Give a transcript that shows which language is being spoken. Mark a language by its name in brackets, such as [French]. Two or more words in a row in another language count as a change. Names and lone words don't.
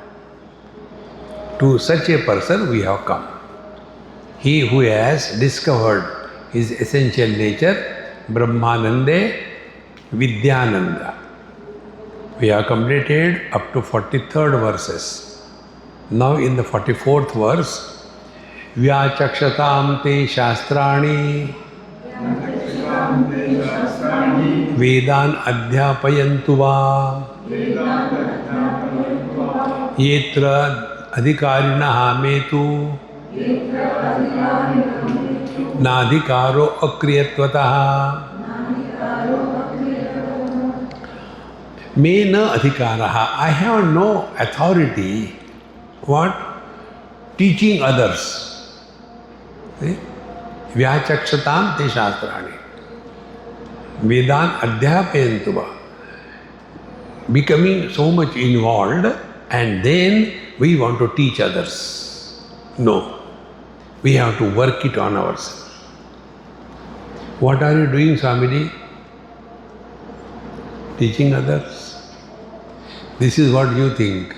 [English] To such a person we have come. He who has discovered his essential nature, Brahmanande Vidyananda. We have completed up to 43rd verses. Now in the 44th verse, [Sanskrit] व्याचक्षतां ते शास्त्राणि वेदान् अध्यापयन्तु वा येऽत्र अधिकारिणः मे तु नाधिकारो अक्रियत्वतः मे न अधिकारः. [English] I have no authority. What? Teaching others. See? [Sanskrit] व्याचक्षतां ते शास्त्राणि वेदान् अध्यापयन्तु वा. [English] Becoming so much involved, and then we want to teach others. No. We have to work it on ourselves. What are you doing, Swamiji? Teaching others. This is what you think.